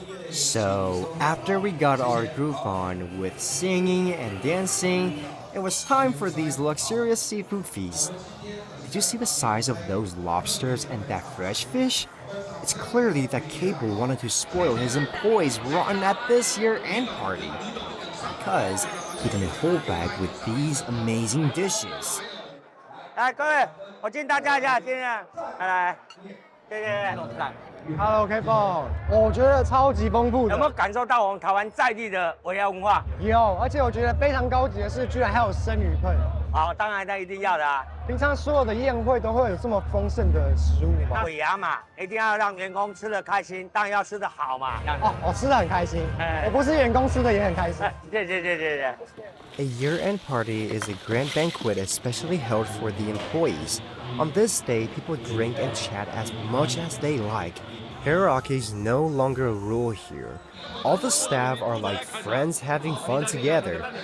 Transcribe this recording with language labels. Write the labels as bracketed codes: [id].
[en] So, after we got our groove on with singing and dancing, it was time for these luxurious seafood feasts. Did you see the size of those lobsters and that fresh fish? It's clearly that Cable wanted to spoil his employees' rotten at this year-end party, because he didn't hold back with these amazing dishes. [zh] 来，各位，我敬大家一下，敬来，谢谢。 Hello, K-Pop，我觉得超级丰富的。有没有感受到我们台湾在地的尾牙文化？有，而且我觉得非常高级的是，居然还有生鱼片。好，当然那一定要的啊。平常所有的宴会都会有这么丰盛的食物吗？尾牙嘛，一定要让员工吃得开心，当然要吃得好嘛。哦，我吃得很开心，我不是员工吃的也很开心。谢。 [en] A year-end party is a grand banquet especially held for the employees. On this day, people drink and chat as much as they like. Hierarchy is no longer a rule here. All the staff are like friends having fun together.